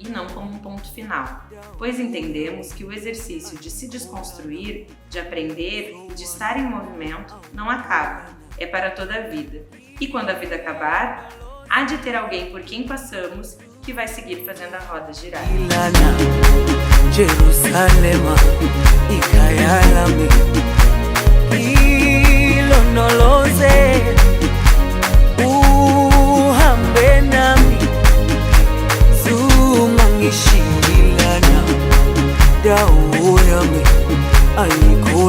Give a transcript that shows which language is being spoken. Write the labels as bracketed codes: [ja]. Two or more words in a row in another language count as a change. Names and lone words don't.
[pt] e não como um ponto final, pois entendemos que o exercício de se desconstruir, de aprender e de estar em movimento não acaba, é para toda a vida. E quando a vida acabar, há de ter alguém por quem passamos que vai seguir fazendo a roda girar. [zu] Jerusalema ikayalami ilonoloze uhambe nami zungangishilana dawo yami